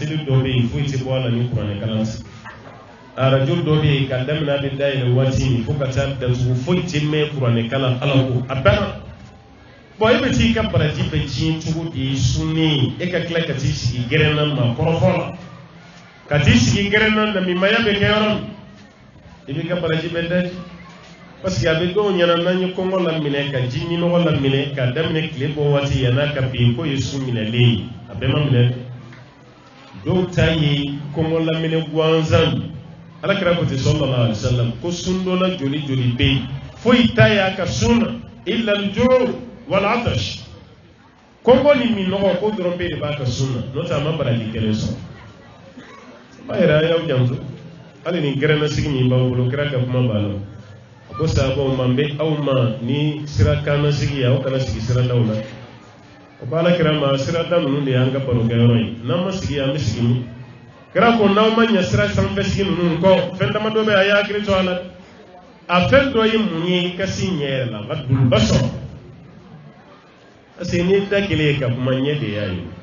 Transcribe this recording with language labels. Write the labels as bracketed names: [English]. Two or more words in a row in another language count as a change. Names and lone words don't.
[Bambara] teli dɔ bɛ yen foyi tɛ bɔ a la ni kuranɛ kalan tɛ arajo dɔ bɛ yen ka daminɛ a bɛ dayɛlɛ waati min fo ka taa datugu foyi tɛ mɛn kuranɛ kalan ala ko a bɛɛ la bon e bɛ t'i ka baraji bɛ tiɲɛ cogo di sunni e ka tila ka t'i sigi gɛrɛnna maa kɔrɔfɔ la ka t'i sigi gɛrɛnna namimaya bɛ kɛ yɔrɔ min i b'i ka baraji bɛ daji [French] parce que [Bambara] a bɛ dɔw ɲɛna n'an ye kɔngɔ laminɛ ka ji minɔgɔ laminɛ ka daminɛ tile bɔ waati yann'a ka bin k'o ye sun minɛlen ye a bɛɛ ma minɛ dɔw ta ye kɔngɔ laminɛ gansan alakira ko ten [Arabic] صلى الله عليه وسلم [Bambara] ko sun dɔ la joli joli bɛ yen foyi ta y'a ka sun na [Arabic] إلا الجوع والعطش [Bambara] kɔngɔ ni minɔgɔ ko dɔrɔn bɛ de b'a ka sun na n'o tɛ a ma baraji kelen sɔrɔ a yɛrɛ a y'aw janto hali ni gɛrɛnna sigi min b'aw bolo kira ka kuma b'a la ko sahabaw ma n bɛ aw ma ni sira kanna sigi aw kana sigi siradaw la o ko alakira ma sirada ninnu de y'an ka barokɛyɔrɔ ye n'an ma sigi an bɛ sigi min kira ko n'aw ma ɲɛ sira sanfɛ sigi ninnu kɔ fɛn damadɔ bɛ a y'a hakili to a la a fɛn dɔ ye mun ye i ka si ɲɛ yɛrɛ la a ka dunuba sɔrɔ [French] parce que [Bambara] n'i ye da kelen ye ka kuma ɲɛ de y'a ye